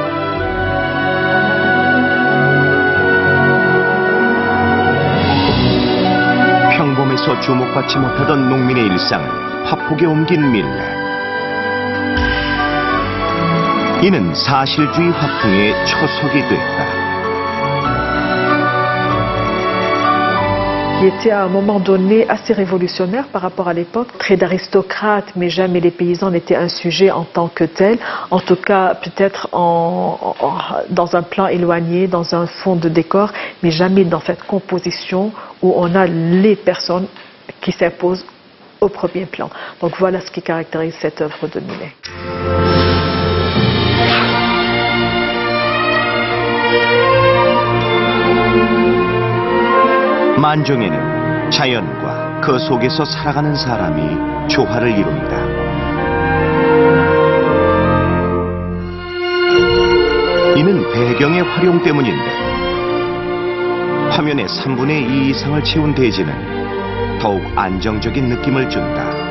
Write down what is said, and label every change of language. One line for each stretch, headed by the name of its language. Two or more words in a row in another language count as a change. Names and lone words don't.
Korean: 평범해서 주목받지 못하던 농민의 일상을 화폭에 옮긴 밀레. 이는 사실주의 화풍의 초석이 됐다.
French: Il était à un moment donné assez révolutionnaire par rapport à l'époque, très d'aristocrates, mais jamais les paysans n'étaient un sujet en tant que tel. En tout cas, peut-être dans un plan éloigné, dans un fond de décor, mais jamais dans cette composition où on a les personnes qui s'imposent au premier plan. Donc voilà ce qui caractérise cette œuvre de Millet.
Korean: 만종에는 자연과 그 속에서 살아가는 사람이 조화를 이룬다. 이는 배경의 활용 때문인데 화면의 3분의 2 이상을 채운 대지는 더욱 안정적인 느낌을 준다.